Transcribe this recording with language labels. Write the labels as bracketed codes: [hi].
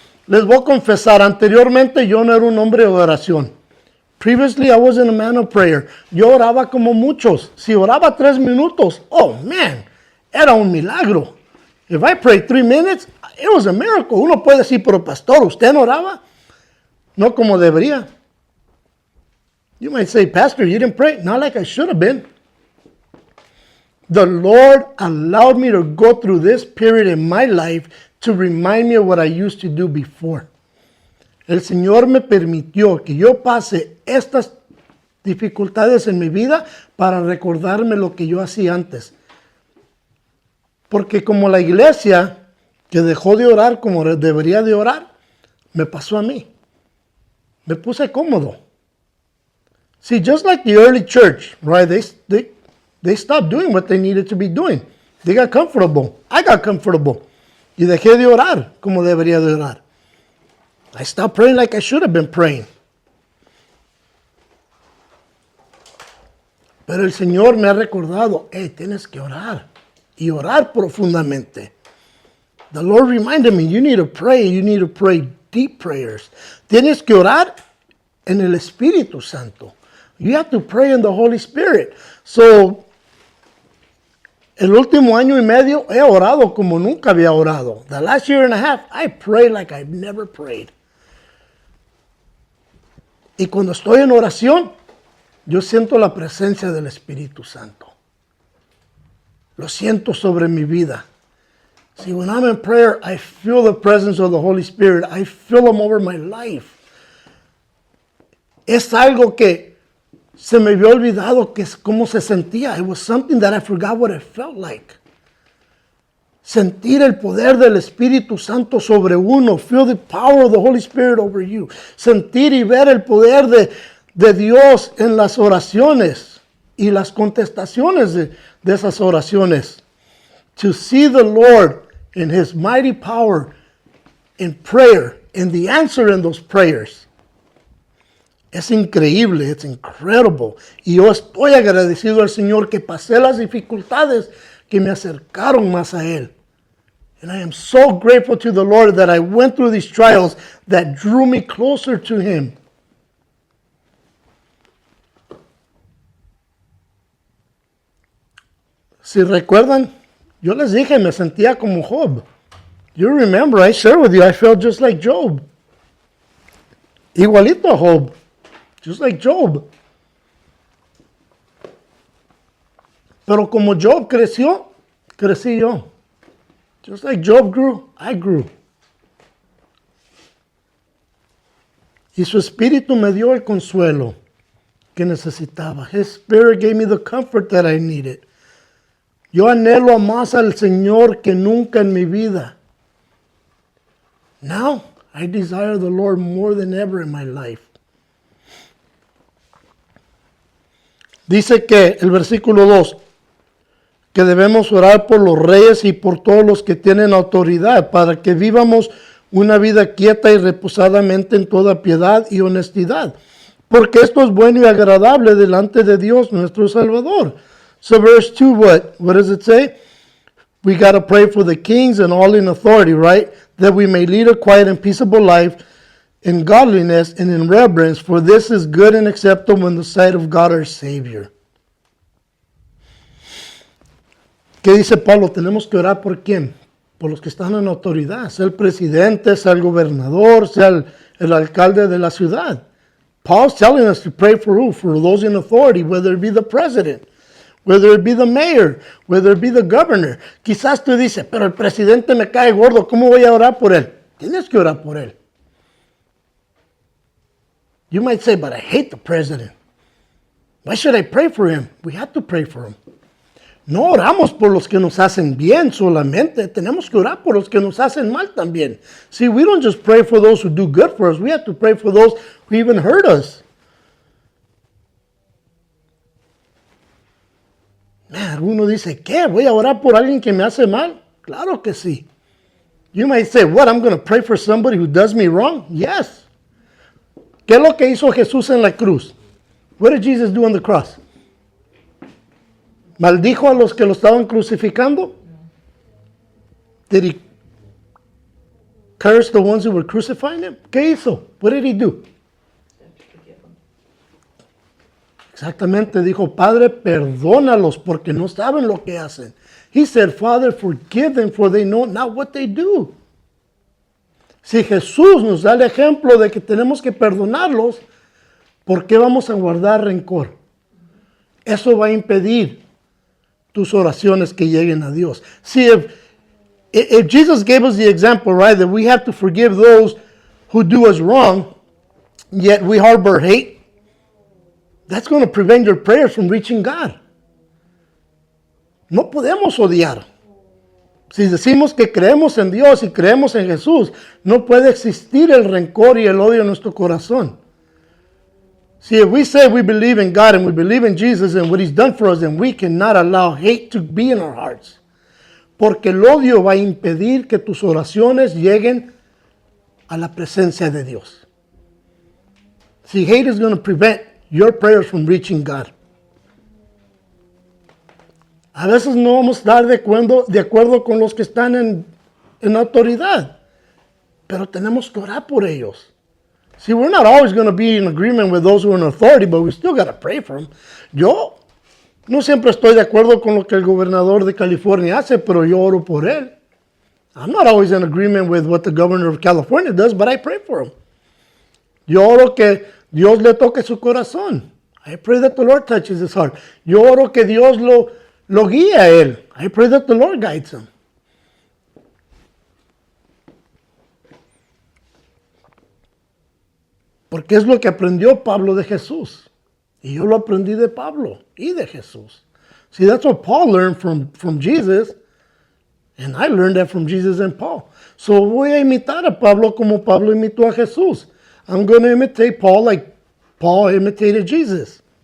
[es] Les voy a confesar, anteriormente yo no era un hombre de oración. [en] Previously, I wasn't a man of prayer. [es] Yo oraba como muchos. Si oraba 3 minutos, [en] oh man, [es] era un milagro. [en] If I prayed 3 minutes, it was a miracle. [es] Uno puede decir, pero pastor, ¿usted no oraba? No como debería. [en] You might say, pastor, you didn't pray. Not like I should have been. The Lord allowed me to go through this period in my life to remind me of what I used to do before. [es] El Señor me permitió que yo pase estas dificultades en mi vida para recordarme lo que yo hacía antes. Porque como la iglesia que dejó de orar como debería de orar, me pasó a mí. Me puse cómodo. [en] See, just like the early church, right? They stopped doing what they needed to be doing. They got comfortable. I got comfortable. [es] Y dejé de orar como debería de orar. [en] I stopped praying like I should have been praying. [es] Pero el Señor me ha recordado, hey, tienes que orar. Y orar profundamente. [en] The Lord reminded me, you need to pray deep prayers. [es] Tienes que orar en el Espíritu Santo. [en] You have to pray in the Holy Spirit. [es] So, el último año y medio he orado como nunca había orado. [en] The last year and a half, I prayed like I've never prayed. [es] Y cuando estoy en oración, yo siento la presencia del Espíritu Santo. Lo siento sobre mi vida. [en] See, when I'm in prayer, I feel the presence of the Holy Spirit. I feel Him over my life. [es] Es algo que se me había olvidado que es cómo se sentía. [en] It was something that I forgot what it felt like. [es] Sentir el poder del Espíritu Santo sobre uno. [en] Feel the power of the Holy Spirit over you. [es] Sentir y ver el poder de Dios en las oraciones y las contestaciones de esas oraciones. [en] To see the Lord in His mighty power in prayer and the answer in those prayers. [es] Es increíble, [en] it's incredible. [es] Y yo estoy agradecido al Señor que pasé las dificultades que me acercaron más a Él. [en] And I am so grateful to the Lord that I went through these trials that drew me closer to Him. [es] Si recuerdan, yo les dije, me sentía como Job. [en] You remember, I shared with you, I felt just like Job. [es] Igualito a Job. [en] Just like Job. [es] Pero como Job creció, crecí yo. [en] Just like Job grew, I grew. [es] Y su espíritu me dio el consuelo que necesitaba. [en] His spirit gave me the comfort that I needed. [es] Yo anhelo más al Señor que nunca en mi vida. [en] Now, I desire the Lord more than ever in my life. [es] Dice que el versículo 2, que debemos orar por los reyes y por todos los que tienen autoridad, para que vivamos una vida quieta y reposadamente en toda piedad y honestidad, porque esto es bueno y agradable delante de Dios nuestro Salvador. [en] So verse 2, what does it say? We got to pray for the kings and all in authority, right? That we may lead a quiet and peaceable life in godliness and in reverence, for this is good and acceptable in the sight of God our Savior. [es] ¿Qué dice Pablo? Tenemos que orar por quién? Por los que están en autoridad, sea el presidente, sea el gobernador, sea el alcalde de la ciudad. [en] Paul's telling us to pray for who? For those in authority, whether it be the president, whether it be the mayor, whether it be the governor. [es] Quizás tú dices, pero el presidente me cae gordo, ¿cómo voy a orar por él? Tienes que orar por él. [en] You might say, but I hate the president. Why should I pray for him? We have to pray for him. [es] No oramos por los que nos hacen bien solamente. Tenemos que orar por los que nos hacen mal también. [en] See, we don't just pray for those who do good for us. We have to pray for those who even hurt us. [es] Man, uno dice, ¿qué? ¿Voy a orar por alguien que me hace mal? Claro que sí. [en] You might say, what? I'm going to pray for somebody who does me wrong? Yes. [es] ¿Qué es lo que hizo Jesús en la cruz? [en] What did Jesus do on the cross? [es] ¿Maldijo a los que lo estaban crucificando? [en] Did he curse the ones who were crucifying him? [es] ¿Qué hizo? [en] What did he do? [es] Exactamente, dijo, Padre, perdónalos porque no saben lo que hacen. [en] He said, Father, forgive them for they know not what they do. [es] Si Jesús nos da el ejemplo de que tenemos que perdonarlos, ¿por qué vamos a guardar rencor? Eso va a impedir tus oraciones que lleguen a Dios. [en] See, if Jesus gave us the example, right, that we have to forgive those who do us wrong, yet we harbor hate, that's going to prevent your prayers from reaching God. [es] No podemos odiar. Si decimos que creemos en Dios y creemos en Jesús, no puede existir el rencor y el odio en nuestro corazón. [en] See, if we say we believe in God and we believe in Jesus and what He's done for us, then we cannot allow hate to be in our hearts. [es] Porque el odio va a impedir que tus oraciones lleguen a la presencia de Dios. [en] See, hate is going to prevent your prayers from reaching God. [es] A veces no vamos a estar de acuerdo con los que están en autoridad, pero tenemos que orar por ellos. [en] See, we're not always going to be in agreement with those who are in authority, but we still got to pray for them. [es] Yo no siempre estoy de acuerdo con lo que el gobernador de California hace, pero yo oro por él. [en] I'm not always in agreement with what the governor of California does, but I pray for him. [es] Yo oro que Dios le toque su corazón. [en] I pray that the Lord touches his heart. [es] Yo oro que Dios lo guíe a él. [en] I pray that the Lord guides him. [es] Porque es lo que aprendió Pablo de Jesús. Y yo lo aprendí de Pablo y de Jesús. [en] See, that's what Paul learned from Jesus. And I learned that from Jesus and Paul. [es] So voy a imitar a Pablo como Pablo imitó a Jesús. [en] I'm going to imitate Paul like Paul imitated Jesus.